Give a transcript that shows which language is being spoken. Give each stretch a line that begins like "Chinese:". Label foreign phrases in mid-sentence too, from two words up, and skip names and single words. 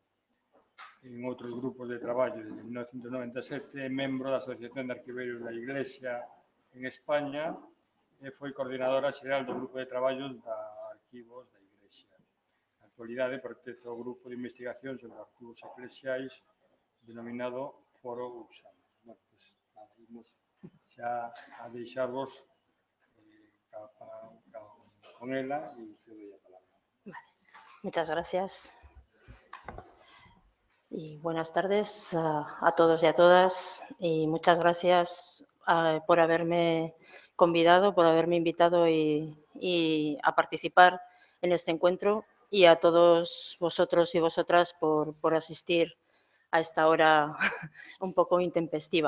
Galician: En outros grupos de traballo, desde 1997, é membro da Asociación de Arquiveiros da Iglesia en España e foi coordinadora xeral do Grupo de Traballos da Arquivos da Iglesia. Na actualidade, pertence ao Grupo de Investigación sobre Arquivos Eclesiais denominado Foro Usama.
Spanish: Bueno, pues,
Galician: imos xa a deixarvos con ela e cedo a palabra.
Spanish: Vale. Muchas gracias. Y buenas tardes a todos y a todas. Y muchas gracias por haberme convidado, por haberme invitado y a participar en este encuentro, y a todos vosotros y vosotras por asistir a esta hora un poco intempestiva.